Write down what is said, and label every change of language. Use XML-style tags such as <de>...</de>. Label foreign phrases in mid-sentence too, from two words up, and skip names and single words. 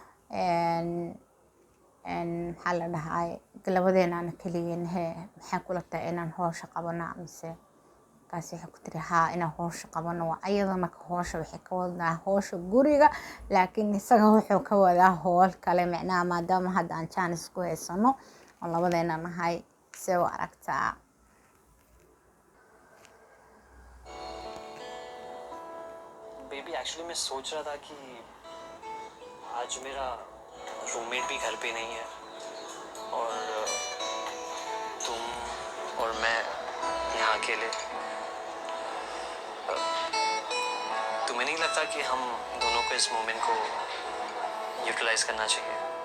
<so>maxaa la dhahay labadeenaana keligeen maxaa kula tahay inaan howsha qabana mise kaasi waxay ku tiri haa inaan howsha qabano waa ayada marka howsha waxay ka wadaa howsha guriga laakiin isaga wuxuu ka wadaa howl kale macnaha maadaama hadda aan jaanis ku haysano oo labadeena nahay see u aragtaa</so> <en>baby actually</en> <hi>मैं सोच रहा था कि आज मेरा रूममेट भी घर पे नहीं है और तुम और मैं यहाँ अकेले तुम्हें नहीं लगता कि हम दोनों को इस मोमेंट को यूटिलाइज करना चाहिए</hi>